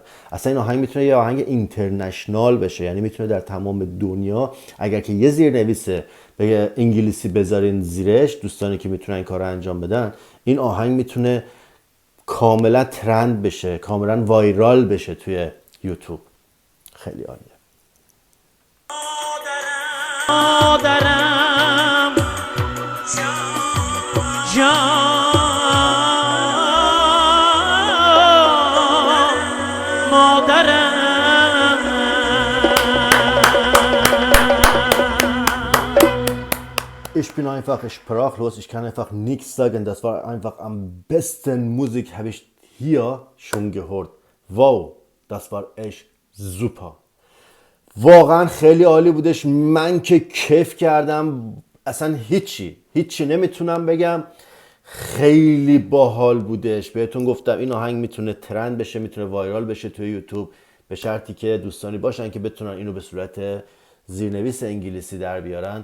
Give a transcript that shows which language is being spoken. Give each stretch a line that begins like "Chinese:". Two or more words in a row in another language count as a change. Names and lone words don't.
Persian: اصلا این آهنگ میتونه یه آهنگ اینترنشنال بشه، یعنی میتونه در تمام دنیا اگر که یه زیرنویس به انگلیسی بذارین زیرش، دوستانی که میتونن این کار رو انجام بدن، این آهنگ میتونه کاملا ترند بشه، کاملا وایرال بشه توی یوتیوب. خیلی عالیه. مادرم جان مادرم
German: Ich bin einfach sprachlos, ich kann einfach nichts sagen. Das war einfach am besten Musik, habe ich hier schon gehört. Wow, das war echt super.
Persian: واقعا خیلی عالی بودش. من که کیف کردم. اصلا هیچی نمیتونم بگم. خیلی باحال بودش. بهتون گفتم این آهنگ میتونه ترند بشه، میتونه وایرال بشه توی یوتیوب، به شرطی که دوستانی باشن که بتونن اینو به صورت زیرنویس انگلیسی در بیارن.